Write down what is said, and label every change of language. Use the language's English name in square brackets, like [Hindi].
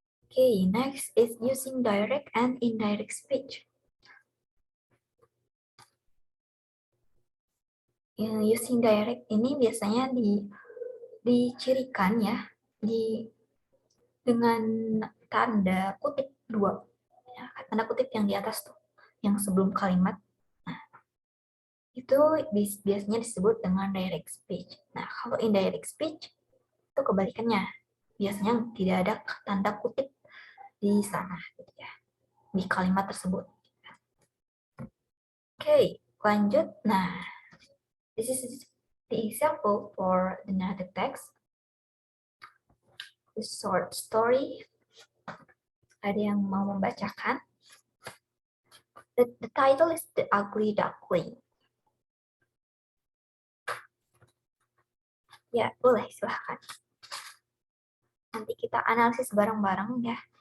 [English] Okay, next is using direct and indirect speech. [Indonesian] Using direct ini biasanya dicirikan ya dengan tanda kutip dua, ya, tanda kutip yang di atas tuh, yang sebelum kalimat. Nah, itu biasanya disebut dengan direct speech. Nah, kalau indirect speech itu kebalikannya. Biasanya tidak ada tanda kutip di sana, gitu ya, di kalimat tersebut. Oke, lanjut. [English] Nah, this is the example for the narrative text. The short story. [Indonesian] Ada yang mau membacakan? [English] The title is The Ugly Duckling. [Indonesian] Ya, boleh, silahkan. Nanti kita analisis bareng-bareng ya.